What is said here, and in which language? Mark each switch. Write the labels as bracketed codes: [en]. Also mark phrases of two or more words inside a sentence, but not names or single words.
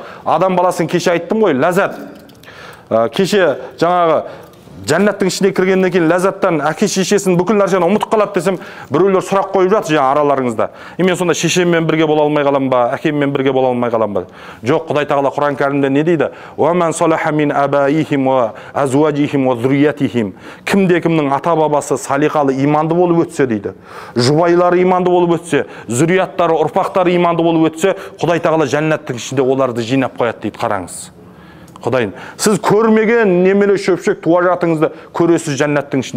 [kk] Адам баласын кеше айттым ғой, ләззат. Кеше жаңағы жәннаттың ішіне кіргеннен кейін ләззаттан әке шешесін бүкіл нәрсені ұмытып қалады десем, біреулер сұрақ қойып жатыр жаңа араларыңызда. Мен сонда шешеммен бірге бола алмай қалам ба, әкеммен бірге бола алмай қалам ба? Жоқ, Құдай тағала Құран кәрімде не дейді? [ar] ومن صلح من آبائهم وأزواجهم وذرياتهم. [kk] Кімде-кімнің ата бабасы салиқалы иманды болып өтсе дейді. Жұбайлары иманды болып өтсе, зүрияттары, ұрпақтары иманды болып өтсе, Құдай тағала жәннаттың ішінде оларды жинап қояды дейді. Қараңыз. Құдайын, сіз көрмеген немелі шөпшек туа жатыңызды көресіз жәннаттың ішінде.